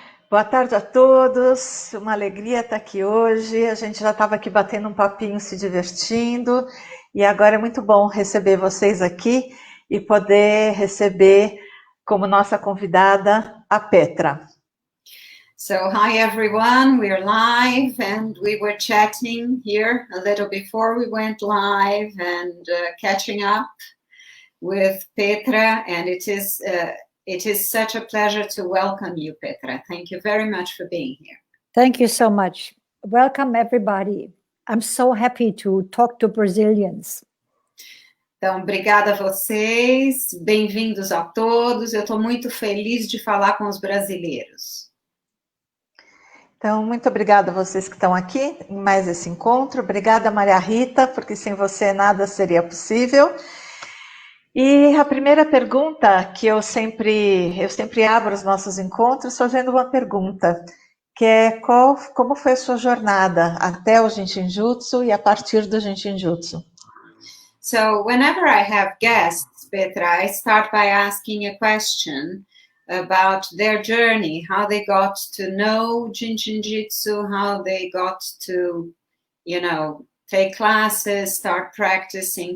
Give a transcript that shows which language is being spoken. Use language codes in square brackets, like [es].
[pt] Boa tarde a todos, uma alegria estar aqui hoje. A gente já estava aqui batendo um papinho, se divertindo, e agora é muito bom receber vocês aqui e poder receber como nossa convidada a Petra. [en] So, hi everyone, we're live and we were chatting here a little before we went live and catching up with Petra, and it is such a pleasure to welcome you, Petra. Thank you very much for being here. Thank you so much. Welcome everybody. I'm so happy to talk to Brazilians. [pt] Então, obrigada a vocês, bem-vindos a todos. Eu estou muito feliz de falar com os brasileiros. Então, muito obrigada a vocês que estão aqui em mais esse encontro. Obrigada, Maria Rita, porque sem você nada seria possível. E a primeira pergunta que eu sempre abro os nossos encontros fazendo uma pergunta, que é como foi a sua jornada até o Jin Shin Jyutsu e a partir do Jin Shin Jyutsu? [en] So, whenever I have guests, Petra, I start by asking a question about their journey, how they got to know Jin Shin Jyutsu, how they got to, take classes, start practicing.